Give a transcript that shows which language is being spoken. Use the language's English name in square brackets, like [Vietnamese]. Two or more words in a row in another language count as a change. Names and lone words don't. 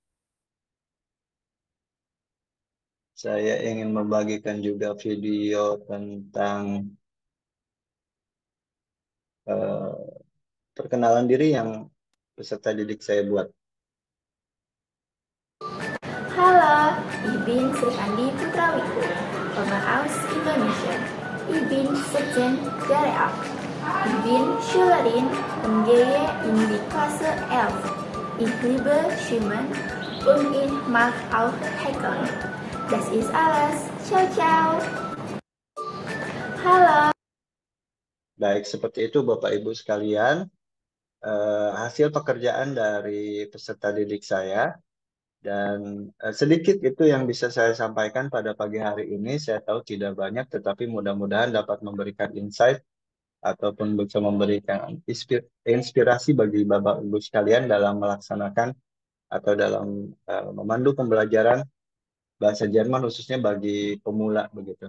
[Indonesian] Saya ingin membagikan juga video tentang eh, perkenalan diri yang peserta didik saya buat. [German] Halo, ich bin Srikandi Putrawiku, komme aus Indonesia. Ich bin 17 Jahre alt. Ich bin Schülerin und gehe in die Klasse 11. Ich liebe Schwimmen und ich mag auch Häkeln. Das ist alles. Ciao, ciao. Halo. [Indonesian] Baik, seperti itu Bapak Ibu sekalian. Hasil pekerjaan dari peserta didik saya. Dan sedikit itu yang bisa saya sampaikan pada pagi hari ini. Saya tahu tidak banyak, tetapi mudah-mudahan dapat memberikan insight ataupun bisa memberikan inspirasi bagi Bapak Ibu sekalian dalam melaksanakan atau dalam memandu pembelajaran bahasa Jerman khususnya bagi pemula begitu.